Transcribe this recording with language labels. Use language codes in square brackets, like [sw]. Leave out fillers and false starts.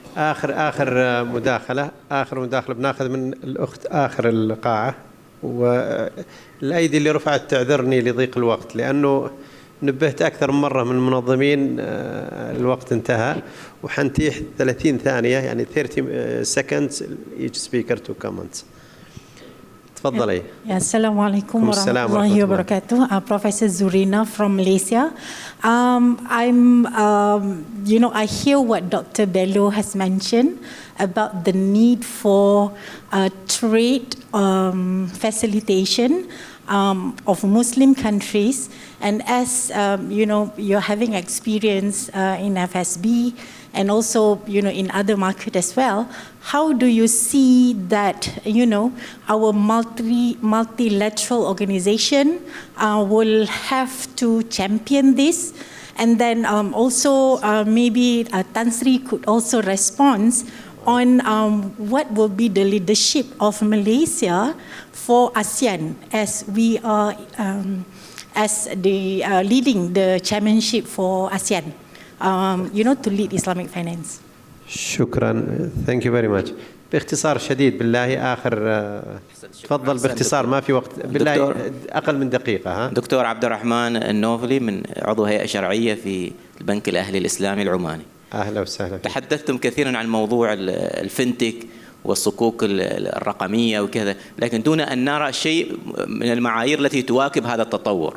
[ar] آخر مداخلة بناخذ من الأخت آخر القاعة، والأيدي اللي رفعت تعذرني لضيق الوقت، لأنه نبهت أكثر من مرة من المنظمين الوقت انتهى، وحنتيح 30 ثانية يعني [en] 30 seconds each speaker to comment. [ar] تفضلي. السلام عليكم ورحمة الله وبركاته. [en] Professor Zurina from Malaysia. I hear what Dr. Bello has mentioned about the need for trade facilitation of Muslim countries, and as you're having experience in FSB and also in other markets as well, how do you see that our multilateral organization will have to champion this? And then also maybe Tan Sri could also respond on what will be the leadership of Malaysia for ASEAN, as we are as the leading the chairmanship for ASEAN, to lead Islamic finance. [ar] شكرا. [en] Thank you very much. [ar] باختصار شديد بالله تفضل باختصار، ما في وقت بالله، أقل من دقيقة. دكتور عبد الرحمن النوفلي من عضو هيئة شرعية في البنك الأهلي الإسلامي العماني. أهلا وسهلا. تحدثتم كثيرا عن موضوع الفنتك والصكوك الرقمية وكذا، لكن دون أن نرى شيء من المعايير التي تواكب هذا التطور.